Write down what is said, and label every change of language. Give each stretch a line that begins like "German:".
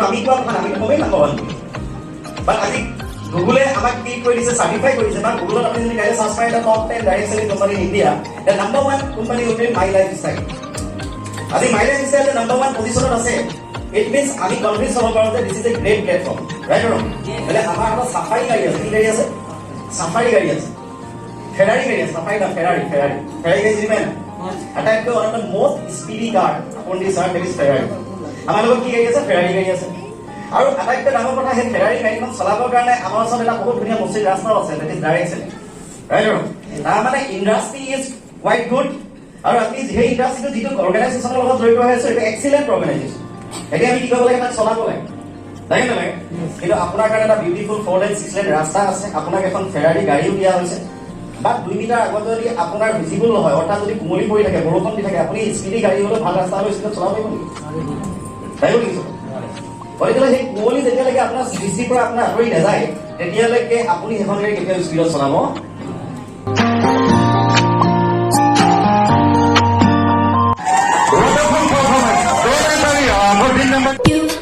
Assamese: আমি কোৱা কথা আমি কমেই number 1. But আজি গুগলে আমাক কি কৰি দিছে, সাৰ্টিফাই কৰিছে না। গুগলত আপুনি যদি গাড়ী সাৰ্চ কৰে
English: Top 10 direct selling company in India, the number 1 company will be my lifestyle.
Assamese: আজি মাই লাইফষ্টাইল number 1 পজিশনত আছে।
English: It means
Assamese: আমি কনভিন্স হ'ব পাৰোঁ যে
English: this is a great platform. Right or wrong?
Assamese: মানে আমাৰ এটা সাফাৰী গাড়ী আছে, কি গাড়ী আছে? সাফাৰী গাড়ী আছে। ফেৰাৰী গাড়ী আছে, সাফাৰী না ফেৰাৰী গাড়ী যিমান আটাইতকৈ
English: one of the most speedy car on this earth is Ferrari.
Assamese: আমাৰ লগত কি গাড়ী আছে? ফেৰাৰী গাড়ী আছে। আৰু আটাইতকৈ ডাঙৰ কথা, সেই ফেৰাৰী গাড়ীখন চলাবৰ কাৰণে আমাৰ ওচৰত এটা বহুত ধুনীয়া মচিদ ৰাস্তাও আছে,
English: that is direct selling. Right or wrong?
Assamese: তাৰ মানে
English: Industry is quite good।
Assamese: আৰু আপুনি সেই ইণ্ডাষ্ট্ৰিটো যিটো অৰ্গেনাইজেশ্যনৰ লগত জড়িত হৈ আছে, এইটো এক্সিলেণ্ট অৰ্গেনাইজেশ্যন। এতিয়া আমি কি কৰিব লাগে? তাক চলাব লাগে, লাগে নালাগে? কিন্তু আপোনাৰ কাৰণে এটা বিউটিফুল 4 লেন 6 লেন ৰাস্তা আছে, আপোনাক এখন ফেৰাৰী গাড়ীও দিয়া হৈছে। বা 2 মিটাৰ আগত যদি আপোনাৰ ভিজিবল নহয়, অৰ্থাৎ যদি কুমলি পৰি থাকে, বৰষুণ দি থাকে, আপুনি স্পীডি গাড়ী হ'লেও ভাল ৰাস্তা হ'লেও স্পীডত চলাব পাৰিব নেকি? পাৰিব নেকি? গতিকে সেই কুমলি যেতিয়ালৈকে আপোনাৰ দৃষ্টিৰ পৰা আপোনাৰ আঁতৰি নাযায়, তেতিয়ালৈকে আপুনি সেইখন গাড়ী কেতিয়াও স্পীডত চলাব।
English: Wonderful performance. Very, very, good number.